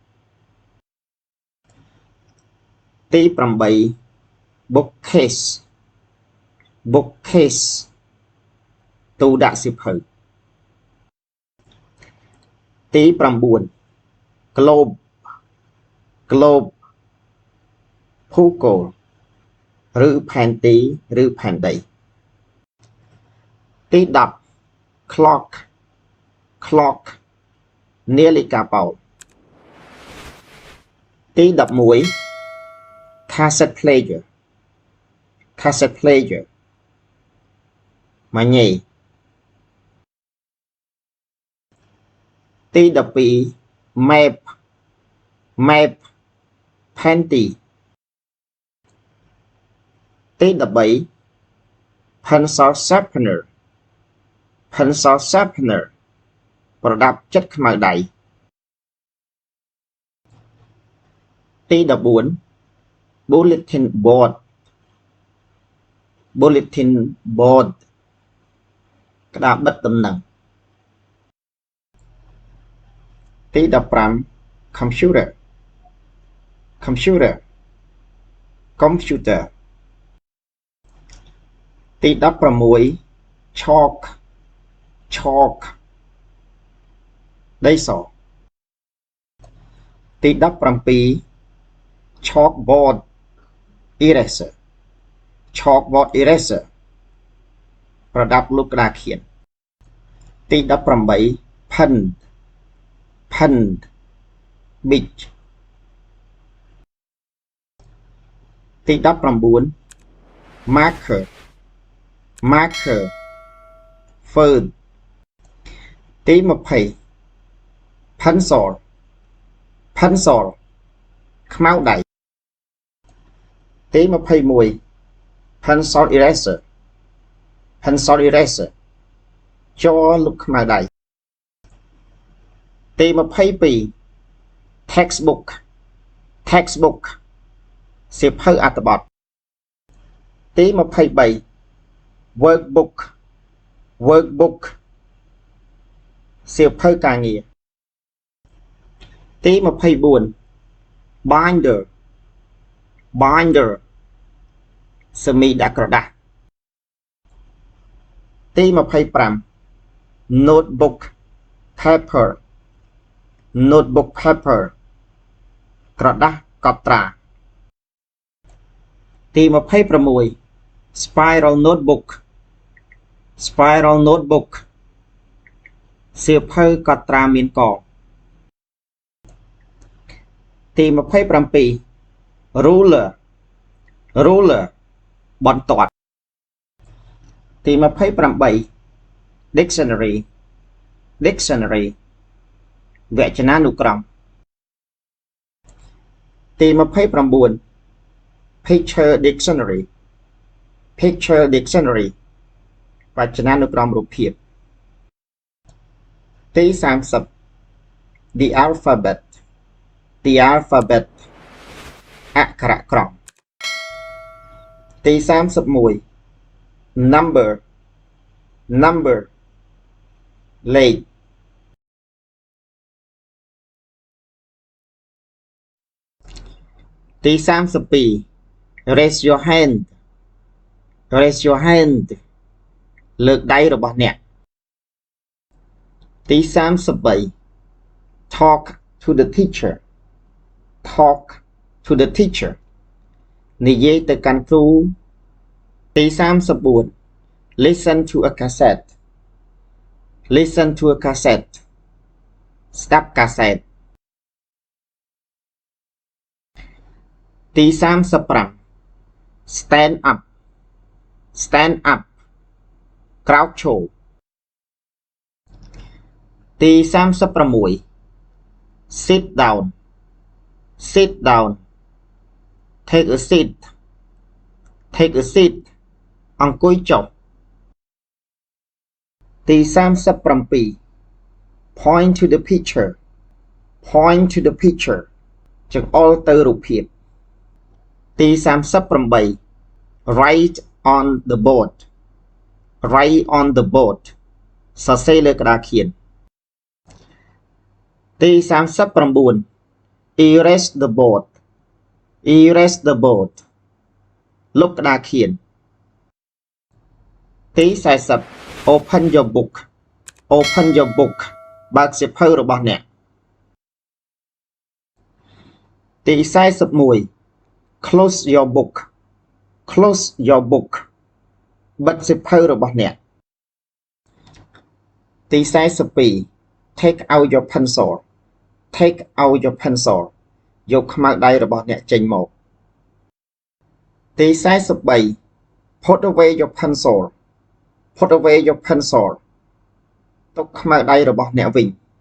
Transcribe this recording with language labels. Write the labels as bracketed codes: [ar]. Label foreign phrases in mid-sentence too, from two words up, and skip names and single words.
[km] ទី8 [en] bookcase bookcase [km] ទូដាក់សៀវភៅទី9 [en] globe globe [km] ភូកូលឬផែនទីឬផែនដី ទី10 [en] clock clock [km] នាឡិកាបោកទី11 [en] cassette player cassette player [km] ម៉ាញ៉េទី12 [en] map map [km] ផែនទី ទី13 [en] pencil sharpener pencil sharpener [km] ប្រដាប់ចិតខ្មៅដៃ ទី14 [en] bulletin board bulletin board [km] ក្តារបិទដំណឹង [en] ទី15 computer computer computer ទី16 chalk chalk ដីសទី 17 chalkboard eraser chalkboard eraser [km] ប្រដាប់លុបក្តារខៀនទី18 [en] pen pen big [km] ទី19 [en] marker marker fern [km] ទី20 [en] pencil pencil [km] ខ្មៅដៃទី21 [en] pencil eraser pencil eraser [km] ជ័រលុបខ្មៅដៃ ទី22 [en] textbook textbook [km] សៀវភៅអត្ថបទទី23 [en] workbook workbook [km] សៀវភៅការងារ ទី24 [en] binder binder [km] សមីដាក់ក្រដាសទី25 [en] notebook paper notebook paper [km] ក្រដាសកត់ត្រា ទី26 [en] spiral notebook spiral notebook [km] សៀវភៅកត់ត្រាមានកទី27 [en] ruler ruler [km] បន្ទាត់ទី28 [en] dictionary dictionary [km] វចនានុក្រម ទី29 [en] picture dictionary picture dictionary [km] វចនានុក្រមរូបភាព [en] ទី30 the alphabet [km] អក្ខរក្រមទី31 [en] number [km] លេខទី32 [en] raise your hand [km] លើកដៃរបស់អ្នកទី33 [en] talk to the teacher [km] និយាយទៅកាន់គ្រូទី34 [en] listen to a cassette [km] ស្ដាប់កាសែតទី35 [en] stand up [km] ក្រោកឈរទី36 [en] sit down take a seat [km] អង្គុយចុះទី37 [en] point to the picture [km] ចង្អុលទៅរូបភាពទី38 [en] write on the board [km] សរសេរលើក្តារខៀនទី39 [en] erase the board [km] លុបក្តារខៀន ទី40 [en] open your book [km] បើកសៀវភៅរបស់អ្នកទី41 [en] close your book [km] បិទសៀវភៅរបស់អ្នកទី42 [en] take out your pencil [km] យកខ្មៅដៃរបស់អ្នកចេញមកទី43 [en] put away your pencil [km] ទុកខ្មៅដៃរបស់អ្នកវិញ